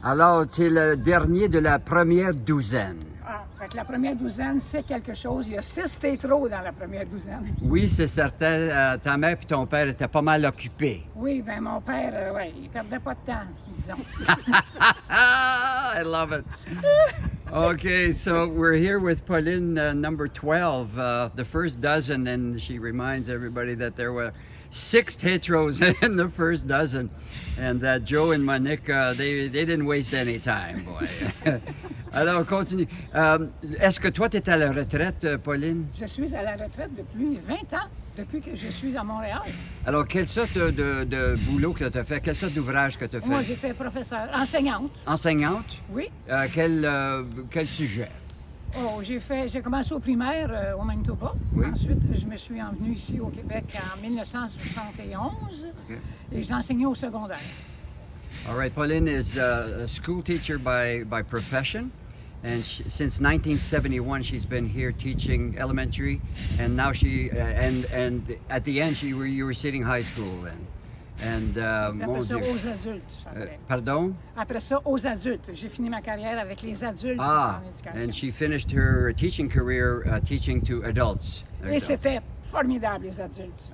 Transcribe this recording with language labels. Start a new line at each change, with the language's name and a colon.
French: Alors, tu es le dernier de la première douzaine. Ah, fait que la première douzaine, c'est quelque chose. Il y a 6 tétros dans la première douzaine. Oui, c'est certain. Ta mère et ton père étaient pas mal occupés. Oui, ben mon père, ouais, il perdait pas de temps, disons.
English: I love it. Okay, so we're here with Pauline, number 12, the first dozen, and she reminds everybody that there were 6 tetros in the first dozen, and that Joe and Monique, they didn't waste any time, boy.
French: Alors, on continue. Est-ce que toi, tu es à la retraite, Pauline? Je suis à la retraite depuis 20 ans, depuis que je suis à Montréal. Alors, quelle sorte de boulot que tu as fait? Quelle sorte d'ouvrage que tu as fait? Moi, j'étais professeure, enseignante. Enseignante? Oui. Quel sujet? Oh, j'ai commencé au primaire au Manitoba. Oui. Ensuite, je me suis envenue ici au Québec en 1971 et j'ai enseigné au secondaire.
English: All right, Pauline is a school teacher by profession, and since 1971 she's been here teaching elementary, and now and at the end you were sitting high school then. And
French: mon Après ça, Dieu. aux adultes. Après. Pardon? Après ça, aux adultes. J'ai fini ma carrière avec les adultes Ah, en éducation.
English: and she finished her teaching career teaching to adults.
French: Et c'était formidable, les adultes.